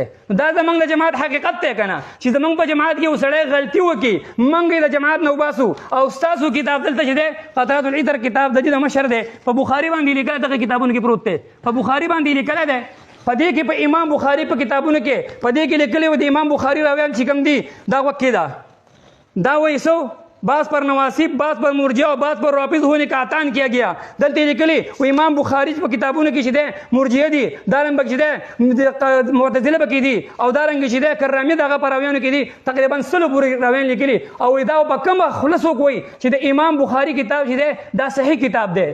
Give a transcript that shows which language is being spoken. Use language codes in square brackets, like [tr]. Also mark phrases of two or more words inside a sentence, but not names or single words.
[ps] دا زمونږ د جماعت حقیقت دی که نه چې زمونږ په جماعت کې یو سړی غلطي وکړي موږ یې د جماعت نه وباسو. او ستاسو کتاب دلته چې دی قطرات العطر کتاب د دې د مشر دی په بخاري باندې لیکلی دغه کتابونو کې پروت دی په بخاري باندې لیکلی دی. په دې کې په امام بخاري په کتابونو کې په دې کې لیکلی و د امام بخاري راویان چې کوم دي دا وکې ده دا وایي سو [ur] بعض پر نواسب بعض پر مرجع اور بعض پر رافض ہونے کا اعتان کیا گیا. [ps] دلته لیکلي و امام بخاري په کتابونو کې چې دی مرجعه دي دارنګ چې دی معتزله پکې دي او دارنګ چې دی کرامي دغه په راویانو کې دي تقریبا 100 پورې راویان لیکلي او دا په کومه خلاصو کوي چې د امام بخاري کتاب چې دی دا صحیح کتاب دی.